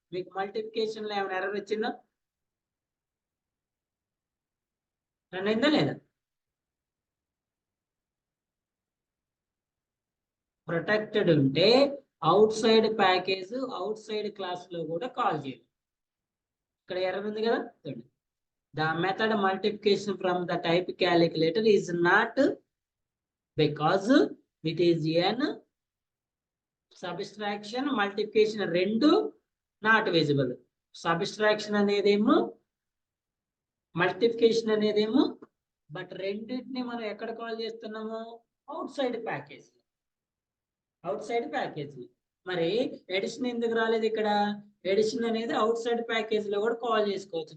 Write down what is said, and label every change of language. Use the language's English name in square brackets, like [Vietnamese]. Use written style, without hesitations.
[Telugu] మీకు మల్టిప్లికేషన్ లో ఏమైనా ఎర్రర్ వచ్చిందా? రన్ అయిందా లేదా? ప్రొటెక్టెడ్ ఉంటే out side package out side class లో కూడా కాల్ చేయాలి. ఇక్కడ ఎర్రర్ ఉంది కదా. [English] The method multiplication from the type calculator is not, because it is an subtraction multiplication [Telugu] రెండు [English] not visible. [Telugu] Subtraction అనేదేమో multiplication అనేదేమో, but రెండింటిని మనం ఎక్కడ కాల్ చేస్తున్నాము? Out side package. Out side package. మరి ఎడిషన్ ఎందుకు రాలేదు ఇక్కడ? ఎడిషన్ అనేది అవుట్ సైడ్ ప్యాకేజ్ లో కూడా కాల్ చేసుకోవచ్చు.